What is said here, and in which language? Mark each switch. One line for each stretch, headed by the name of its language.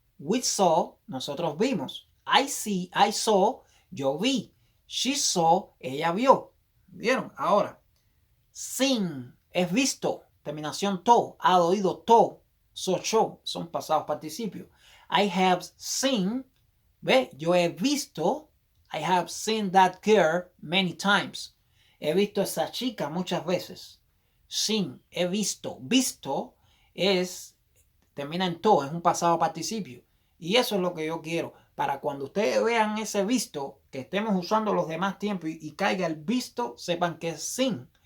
English: We saw,
Spanish: nosotros vimos.
English: I see, I saw,
Spanish: yo vi.
English: She saw,
Spanish: ella vio. ¿Vieron? Ahora, seen es visto. Terminación to, ha oído to. So show, son pasados participios.
English: I have seen,
Spanish: ¿ve? Yo he visto.
English: I have seen that girl many times.
Spanish: He visto a esa chica muchas veces. Seen, he visto. Visto es, termina en to, es un pasado participio. Y eso es lo que yo quiero. Para cuando ustedes vean ese visto, que estemos usando los demás tiempos y caiga el visto, sepan que es seen.